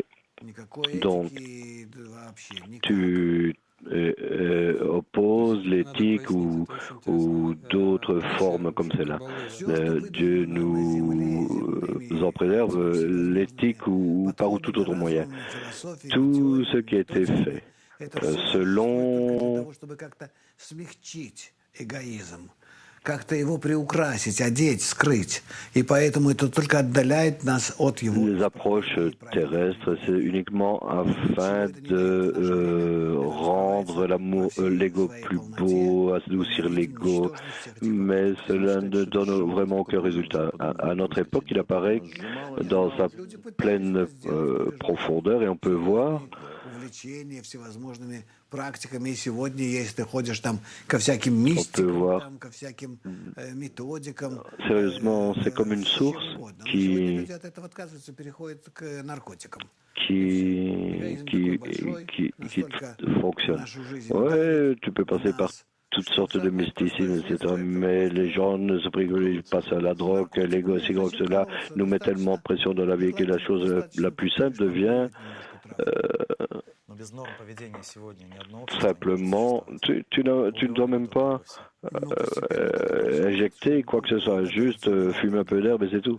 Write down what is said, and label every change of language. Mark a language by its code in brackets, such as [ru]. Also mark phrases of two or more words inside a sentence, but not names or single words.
[fr] Donc, tu opposes l'éthique ou d'autres formes comme celle-là. Dieu nous en préserve, l'éthique ou par tout autre moyen. Tout ce qui a été fait selon [ru] как-то его приукрасить, одеть, скрыть. И поэтому это только отдаляет нас от его. [fr] Les approches terrestres, c'est uniquement afin de rendre l'ego plus beau, adoucir l'ego, mais cela ne donne vraiment aucun résultat. À notre époque, il apparaît dans sa pleine profondeur et on peut voir [ru] практиками. И сегодня, если ты ходишь там ко всяким мистикам, ко всяким методикам, [fr] sérieusement, c'est comme une source qui fonctionne. Ouais, tu peux passer par toutes sortes de mysticisme, etc. Mais les gens ne se privilégient pas à la drogue, l'ego, ci, cela nous met tellement de pression dans la vie que la chose la plus simple devient simplement, tu ne dois même pas injecter quoi que ce soit, juste fumer un peu d'herbe et c'est tout.